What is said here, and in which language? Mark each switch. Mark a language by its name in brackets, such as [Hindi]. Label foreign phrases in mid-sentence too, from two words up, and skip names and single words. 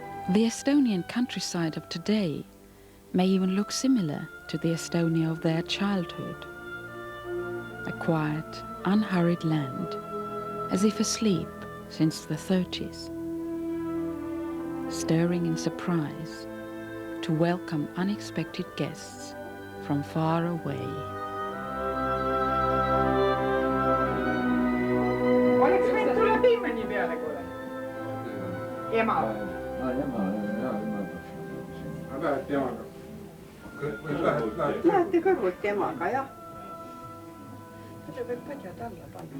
[English] The Estonian countryside of today may even look similar to the Estonia of their childhood. A quiet, unhurried land, as if asleep since the 30s, stirring in surprise to welcome unexpected guests from far away. [Estonian] Oleks võinud tulla piimani peale, kuule. Ema. Lähete emaga? Lähete kõrvult emaga, jah. Seda võib põdjad alla panna.